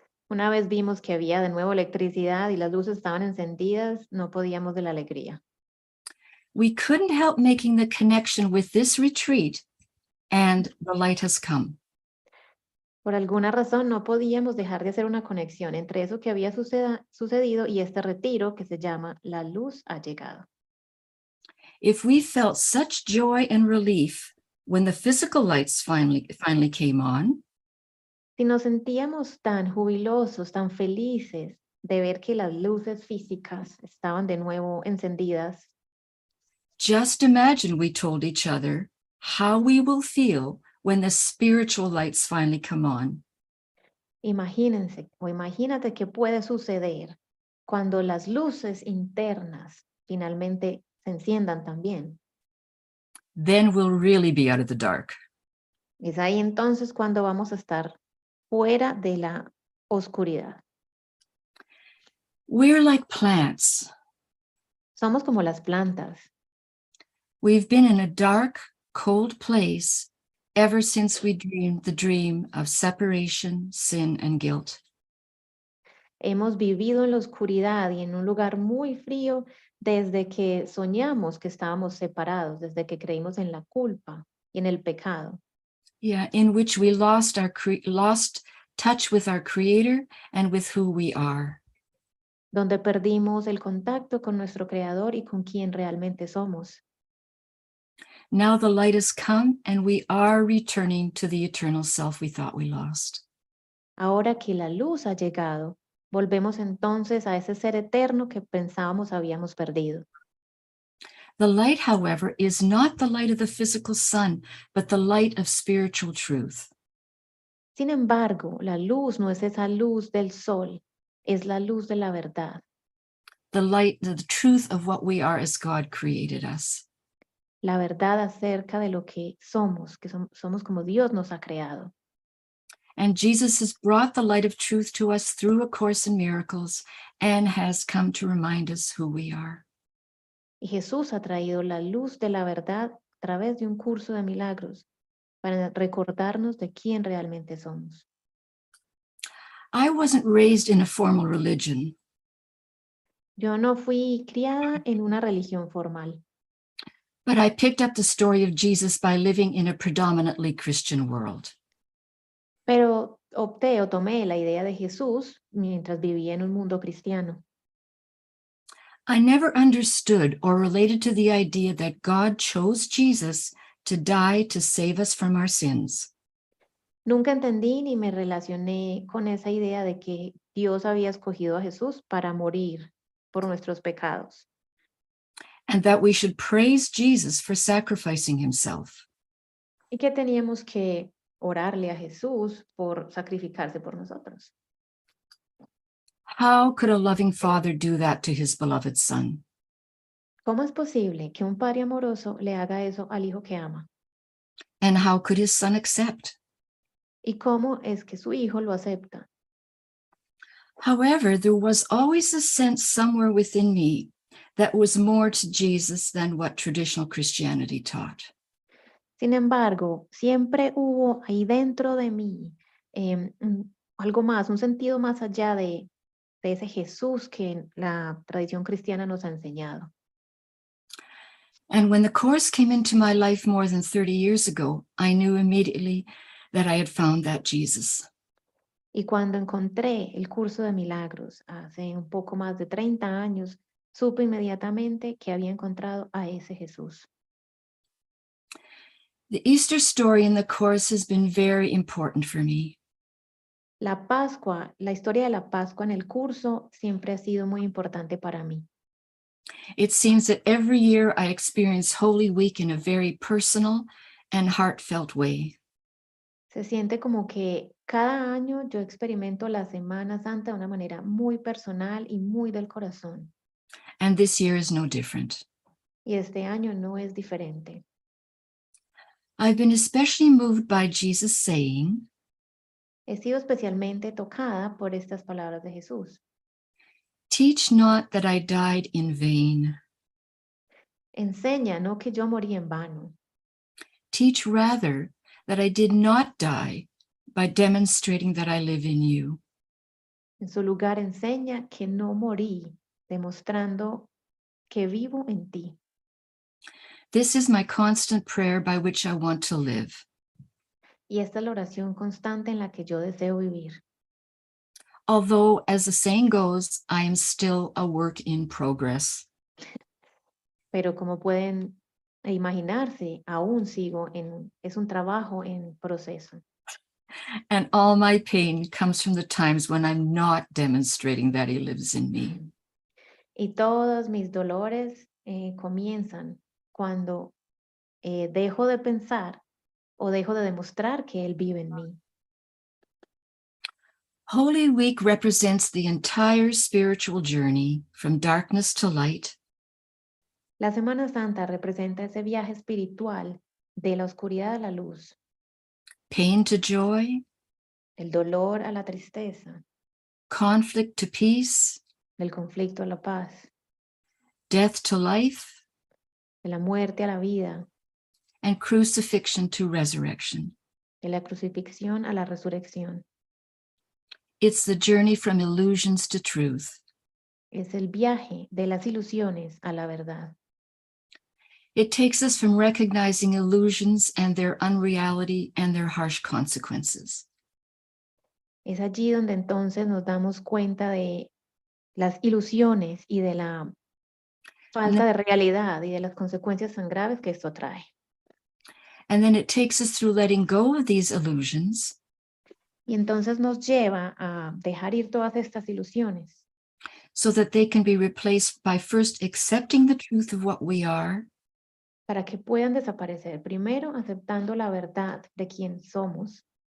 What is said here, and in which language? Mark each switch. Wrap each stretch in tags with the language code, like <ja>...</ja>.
<es>Una vez vimos que había de nuevo electricidad y las luces estaban encendidas, no podíamos de la alegría.</es> <en>We couldn't help making the connection with this retreat, and the light has come.</en> <es>Por alguna razón no podíamos dejar de hacer una conexión entre eso que había sucedido y este retiro que se llama La Luz ha llegado.</es> <en>If we felt such joy and relief when the physical lights finally came on,</en> <es>si nos sentíamos tan jubilosos, tan felices de ver que las luces físicas estaban de nuevo encendidas,</es> <en>just imagine, we told each other, how we will feel when the spiritual lights finally come on.</en> <es>Imagínense o imagínate qué puede suceder cuando las luces internas finalmente se enciendan también.</es> <en>Then we'll really be out of the dark.</en> <es>Es ahí entonces cuando vamos a estar fuera de la oscuridad.</es> <en>We're like plants.</en> <es>Somos como las plantas.</es> <en>We've been in a dark, cold place ever since we dreamed the dream of separation, sin, and guilt.</en> <es>Hemos vivido en la oscuridad y en un lugar muy frío desde que soñamos que estábamos separados, desde que creímos en la culpa y en el pecado.</es> <en>Yeah, in which we lost lost touch with our Creator and with who we are.</en> <es>Donde perdimos el contacto con nuestro Creador y con quien realmente somos.</es> <en>Now the light has come and we are returning to the eternal self we thought we lost.</en> <es>Ahora que la luz ha llegado, volvemos entonces a ese ser eterno que pensábamos habíamos perdido.</es> <en>The light, however, is not the light of the physical sun, but the light of spiritual truth.</en> <es>Sin embargo, la luz no es esa luz del sol, es la luz de la verdad.</es> <en>The light, the truth of what we are as God created us.</en> <es>La verdad acerca de lo que somos como Dios nos ha creado.</es> <en>And Jesus has brought the light of truth to us through A Course in Miracles and has come to remind us who we are.</en> <es>Y Jesús ha traído la luz de la verdad a través de un curso de milagros para recordarnos de quién realmente somos.</es> <en>I wasn't raised in a formal religion.</en> <es>Yo no fui criada en una religión formal.</es> <en>But I picked up the story of Jesus by living in a predominantly Christian world.</en> <es>Pero tomé la idea de Jesús mientras vivía en un mundo cristiano.</es> <en>I never understood or related to the idea that God chose Jesus to die to save us from our sins.</en> <es>Nunca entendí ni me relacioné con esa idea de que Dios había escogido a Jesús para morir por nuestros pecados.</es> <en>And that we should praise Jesus for sacrificing himself.</en> <es>Y que teníamos que orarle a Jesús por sacrificarse por nosotros.</es> <en>How could a loving father do that to his beloved son?</en> <es>¿Cómo es posible que un padre amoroso le haga eso al hijo que ama?</es> <en>And how could his son accept?</en> <es>¿Y cómo es que su hijo lo acepta?</es> <en>However, there was always a sense somewhere within me that was more to Jesus than what traditional Christianity taught.</en> <es>Sin embargo, siempre hubo ahí dentro de mí algo más, un sentido más allá de ese Jesús que la tradición cristiana nos ha enseñado.</es> <en>And when the Course came into my life more than 30 years ago, I knew immediately that I had found that Jesus.</en> <es>Y cuando encontré el curso de milagros hace un poco más de 30 años, supe inmediatamente que había encontrado a ese Jesús.</es> <en>The Easter story in the Course has been very important for me.</en> <es>La Pascua, la historia de la Pascua en el curso siempre ha sido muy importante para mí.</es> <en>It seems that every year I experience Holy Week in a very personal and heartfelt way.</en> <es>Se siente como que cada año yo experimento la Semana Santa de una manera muy personal y muy del corazón.</es> <en>And this year is no different.</en> <es>Y este año no es diferente.</es> <en>I've been especially moved by Jesus saying,</en> <es>He sido especialmente tocada por estas palabras de Jesús.</es> <en>"Teach not that I died in vain.</en> <es>Enseña no que yo morí en vano.</es> <en>Teach rather that I did not die by demonstrating that I live in you."</en> <es>En su lugar enseña que no morí, demostrando que vivo en ti.</es> <en>This is my constant prayer by which I want to live.</en> <es>Y esta es la oración constante en la que yo deseo vivir.</es> <en>Although, as the saying goes, I am still a work in progress.</en> <es>Pero como pueden imaginarse, aún sigo es un trabajo en proceso.</es> <en>And all my pain comes from the times when I'm not demonstrating that he lives in me.</en> <es>Y todos mis dolores comienzan cuando dejo de pensar o dejo de demostrar que Él vive en mí.</es> <en>Holy Week represents the entire spiritual journey from darkness to light,</en> <es>La Semana Santa representa ese viaje espiritual de la oscuridad a la luz,</es> <en>pain to joy,</en> <es>el dolor a la tristeza,</es> <en>conflict to peace,</en> <es>del conflicto a la paz,</es> <en>death to life,</en> <es>de la muerte a la vida,</es> <en>and crucifixion to resurrection.</en> <es>de la crucifixión a la resurrección.</es> <en>It's the journey from illusions to truth.</en> <es>Es el viaje de las ilusiones a la verdad.</es> <en>It takes us from recognizing illusions and their unreality and their harsh consequences.</en> <es>Es allí donde entonces nos damos cuenta de las ilusiones y de la falta de realidad y de las consecuencias tan graves que esto trae.</es> <en>And then it takes us through letting go of these illusions</en> <es>Y entonces nos lleva a dejar ir todas estas ilusiones</es> <en>so that they can be replaced by first accepting the truth of what we are,</en> <es>para que puedan desaparecer. Primero, aceptando la verdad de quién somos.</es>